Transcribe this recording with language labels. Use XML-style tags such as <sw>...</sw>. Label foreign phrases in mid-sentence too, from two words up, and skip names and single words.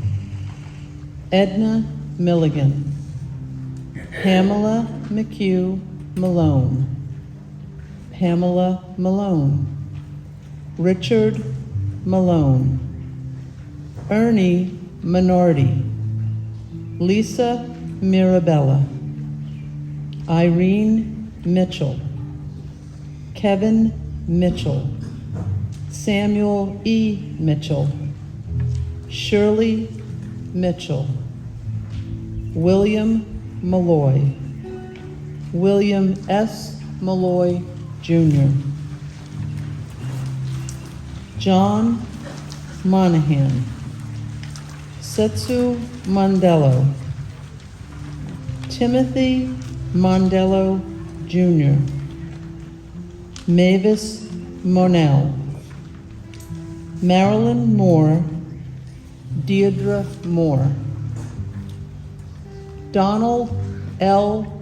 <en>Edna Milligan, Pamela McHugh Malone, Pamela Malone, Richard Malone, Ernie Minardi, Lisa Mirabella, Irene Mitchell, Kevin Mitchell, Samuel E. Mitchell, Shirley Mitchell, William Malloy, William S. Malloy Jr., John Monahan, Setsu Mondello, Timothy Mondello Jr., Mavis Monell, Marilyn Moore, Deirdre Moore, Donald L.</en>